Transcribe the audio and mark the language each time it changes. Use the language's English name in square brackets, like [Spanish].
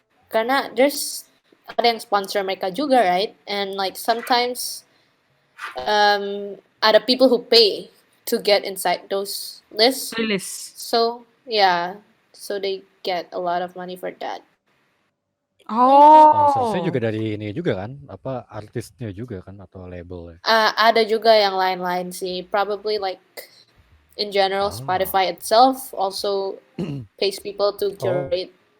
[Indonesian] Karena ada yang sponsor mereka juga, right? [English] And like sometimes [Indonesian] ada [English] people who pay to get inside those lists. So, yeah. So they get a lot of money for that. [Indonesian] Sponsornya juga dari ini juga kan? Apa artisnya juga kan atau labelnya? Ada juga yang lain-lain sih. [English] Probably like in general Spotify itself also pays people to curate.